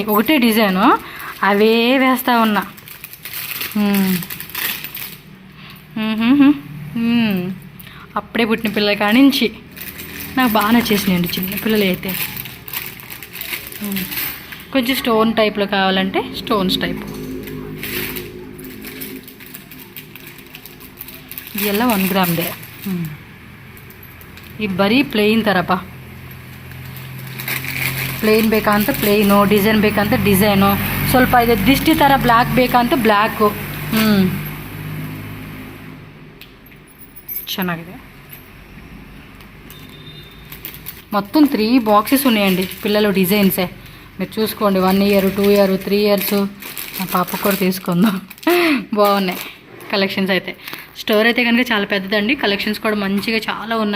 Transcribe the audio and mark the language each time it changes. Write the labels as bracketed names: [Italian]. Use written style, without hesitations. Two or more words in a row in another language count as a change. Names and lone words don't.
[Telugu] ఒకటే డిజైను అవే వేస్తూ ఉన్నా. అప్పుడే పుట్టిన పిల్లల కానించి నాకు బాగా నచ్చేసినాయండి చిన్న పిల్లలు అయితే. కొంచెం [English] stone type [Telugu] కావాలంటే [English] stones type. [Kannada] ಇದೆಲ್ಲ 1 ಗ್ರಾಮ್ದೆ. ಈ ಬರೀ ಪ್ಲೇನ್ ಥರಪ್ಪ. ಪ್ಲೇನ್ ಬೇಕಂತ ಪ್ಲೇನು, ಡಿಸೈನ್ ಬೇಕಂತ ಡಿಸೈನು, ಸ್ವಲ್ಪ ಇದು ದಿಷ್ಟಿ ಥರ ಬ್ಲ್ಯಾಕ್ ಬೇಕಂತ ಬ್ಲ್ಯಾಕು. ಚೆನ್ನಾಗಿದೆ. [Telugu] మొత్తం 3 బాక్సెస్ ఉన్నాయండి పిల్లలు డిజైన్సే. మీరు చూసుకోండి, [English] 1 year, 2 year, 3 years. [Telugu] మా పాప కూడా తీసుకుందాం. బాగున్నాయి కలెక్షన్స్ అయితే. స్టోర్ అయితే కనుక చాలా పెద్దదండి. కలెక్షన్స్ కూడా మంచిగా చాలా ఉన్నాయి.